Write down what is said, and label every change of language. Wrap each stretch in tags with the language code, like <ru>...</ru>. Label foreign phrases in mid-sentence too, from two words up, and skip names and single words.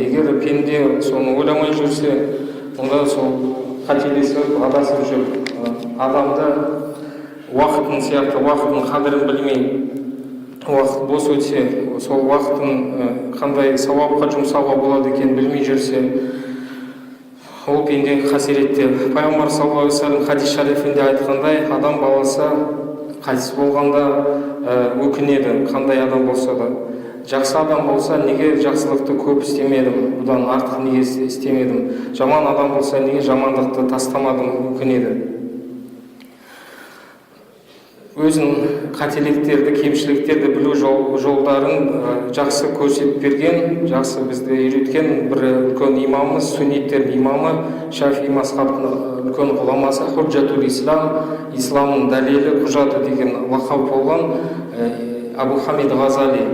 <kk>Егер пенде соны ойламай жүрсе, онда сол қателесіп, адасып жүр. Адамды уақытын сияқты, уақытын қадірін білмей, уақыт бос өтсе, сол уақытын қандай сауапқа жұмсауға болады екен білмей жүрсе, ол пенде қасиретте. Пайғамбар</kk> <ar>صلى الله عليه وسلم</ar> <kk>хадис шарифінде айтқандай, адам баласы қайтыс болғанда өкінеді, қандай адам болса да. Жақсы адам болса, неге жақсылықты көп істемедім, бұдан артық неге істемедім. Жаман адам болса, неге жамандықты тастамадым, өкінеді. Өзін қателіктерді, кемшіліктерді білу жолдарын жақсы көрсетіп берген, жақсы бізді үйреткен бір үлкен имамымыз, сунниттердің имамы, Шафии мазхабының үлкен ғұламасы, Худжатул Ислам, исламның дәлелі, құжаты деген лақап болған Абу Хамид Ғазали.</kk>